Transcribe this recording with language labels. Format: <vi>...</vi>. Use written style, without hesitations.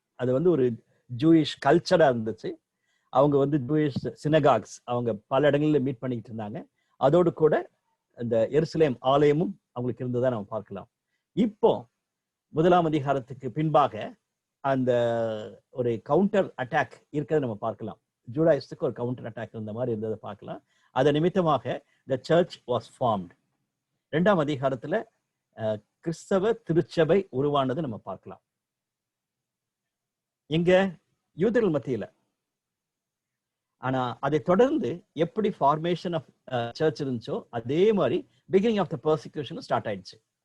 <ta>அது ஒரு ஜூயிஷ் கல்ச்சரா இருந்துச்சு. அவங்க ஜூயிஷ் சினகாக்ஸ் அவங்க பல இடங்களில் மீட் பண்ணிக்கிட்டு இருந்தாங்க. அதோடு கூட இந்த எருசலேம் ஆலயமும் அவங்களுக்கு இருந்ததா நம்ம பார்க்கலாம். இப்போ 1ஆம் அதிகாரத்துக்கு பின்பாக அந்த ஒரு கவுண்டர் அட்டாக் இருக்கிறத நம்ம பார்க்கலாம். ஜூடாயிஸ்டுக்கு ஒரு கவுண்டர் அட்டாக் இருந்த மாதிரி இருந்ததை பார்க்கலாம். அதன் நிமித்தமாக</ta> <en>the church was formed.</en> <ta>2ஆம் அதிகாரத்துல கிறிஸ்தவ திருச்சபை உருவானது நம்ம பார்க்கலாம். இங்க யூதர்கள் மத்தியில. ஆனா அதை தொடர்ந்து எப்படி</ta> <en>formation of church</en> <ta>இருந்துச்சோ அதே மாதிரி</ta> <en>beginning of the persecution start</en> <ta>ஆயிடுச்சு.</ta>